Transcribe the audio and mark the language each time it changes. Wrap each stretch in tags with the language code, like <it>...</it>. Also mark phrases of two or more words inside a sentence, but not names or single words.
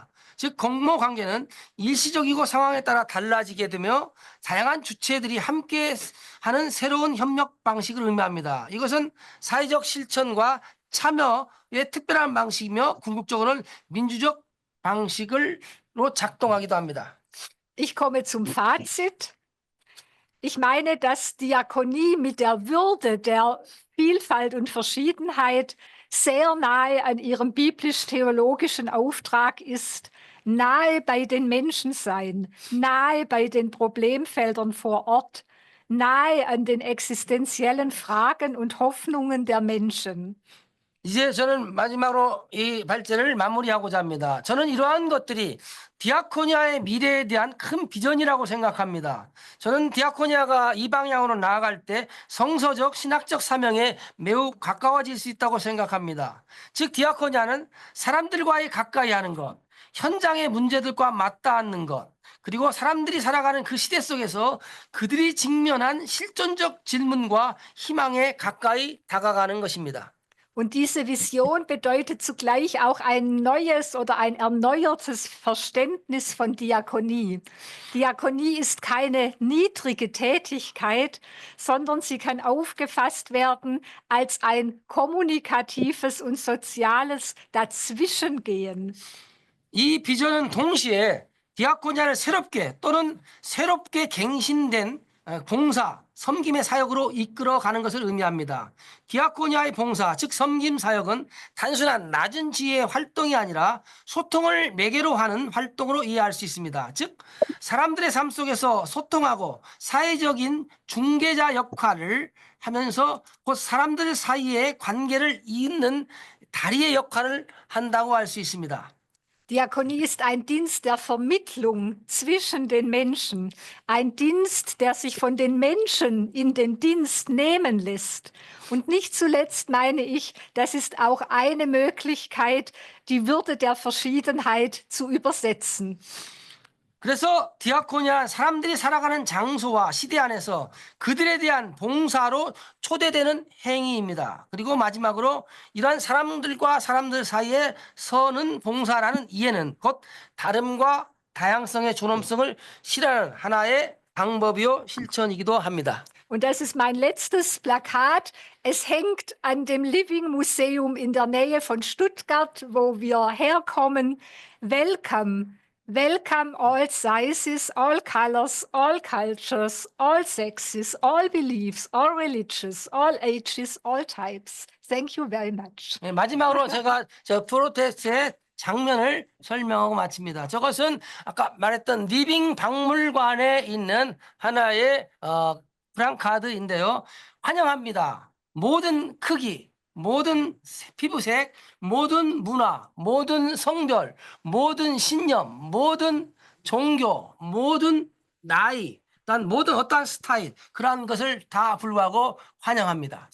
<ko>즉 공모 관계는 일시적이고 상황에 따라 달라지게 되며 다양한 주체들이 함께 하는 새로운 협력 방식을 의미합니다. 이것은 사회적 실천과 참여의 특별한 방식이며 궁극적으로는 민주적 방식으로 작동하기도 합니다.</ko> <de>Ich komme zum Fazit. Ich meine, dass Diakonie mit der Würde der Vielfalt und Verschiedenheit sehr nahe an ihrem biblisch-theologischen Auftrag ist, nahe bei den Menschen sein, nahe bei den Problemfeldern vor Ort, nahe an den existenziellen Fragen und Hoffnungen der Menschen.</de> <ko>이제 저는 마지막으로 이 발제를 마무리하고자 합니다. 저는 이러한 것들이 디아코니아의 미래에 대한 큰 비전이라고 생각합니다. 저는 디아코니아가 이 방향으로 나아갈 때 성서적, 신학적 사명에 매우 가까워질 수 있다고 생각합니다. 즉 디아코니아는 사람들과의 가까이 하는 것, 현장의 문제들과 맞닿는 것, 그리고 사람들이 살아가는 그 시대 속에서 그들이 직면한 실존적 질문과 희망에 가까이 다가가는 것입니다.</ko> <de>Und diese Vision bedeutet zugleich auch ein neues oder ein erneuertes Verständnis von Diakonie. Diakonie ist keine niedrige Tätigkeit, sondern sie kann aufgefasst werden als ein kommunikatives und soziales Dazwischengehen.</de> <ko>이 비전은 동시에 디아코니아를 새롭게 또는 새롭게 갱신된 봉사, 섬김의 사역으로 이끌어가는 것을 의미합니다. 디아코니아의 봉사, 즉 섬김 사역은 단순한 낮은 지혜의 활동이 아니라 소통을 매개로 하는 활동으로 이해할 수 있습니다. 즉 사람들의 삶 속에서 소통하고 사회적인 중개자 역할을 하면서 곧 사람들 사이의 관계를 잇는 다리의 역할을 한다고 할 수 있습니다.</ko> <de>Diakonie ist ein Dienst der Vermittlung zwischen den Menschen, ein Dienst, der sich von den Menschen in den Dienst nehmen lässt. Und nicht zuletzt meine ich, das ist auch eine Möglichkeit, die Würde der Verschiedenheit zu übersetzen.</de> <ko>그래서 디아코니아 사람들이 살아가는 장소와 시대 안에서 그들에 대한 봉사로 초대되는 행위입니다. 그리고 마지막으로 이러한 사람들과 사람들 사이에 서는 봉사라는 이해는 곧 다름과 다양성의 존엄성을 실현하는 하나의 방법이요 실천이기도 합니다.</ko> <de>Und das ist mein letztes Plakat. Es hängt an dem Living Museum in der Nähe von Stuttgart, wo wir herkommen.</de> <en>Welcome. Welcome all sizes, all colors, all cultures, all sexes, all beliefs, all religions, all ages, all types. Thank you very much.</en> <ko>네, 마지막으로 제가 저 프로테스트의 장면을 설명하고 마칩니다. 저것은 아까 말했던 리빙 박물관에 있는 하나의 프랑카드인데요. 환영합니다. 모든 크기, 모든 피부색, 모든 문화, 모든 성별, 모든 신념, 모든 종교, 모든 나이, 난 모든 어떠한 스타일 그러한 것을 다 불구하고 환영합니다.</ko>